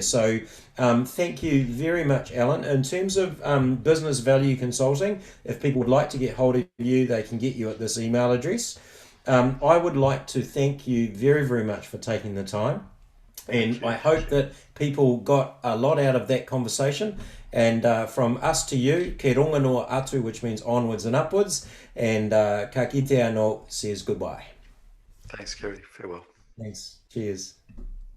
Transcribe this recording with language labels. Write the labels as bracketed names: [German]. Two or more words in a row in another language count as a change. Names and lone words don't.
[English] So thank you very much, Alan. In terms of business value consulting, if people would like to get hold of you, they can get you at this email address. I would like to thank you very, very much for taking the time. Thank And you. I Thank hope you. that people got a lot out of that conversation. And from us to you, [Māori] ke ronga noa atu, [English] which means onwards and upwards. And [Māori] ka kite anō [English] says goodbye. Thanks, Kerry. Farewell. Thanks. Cheers.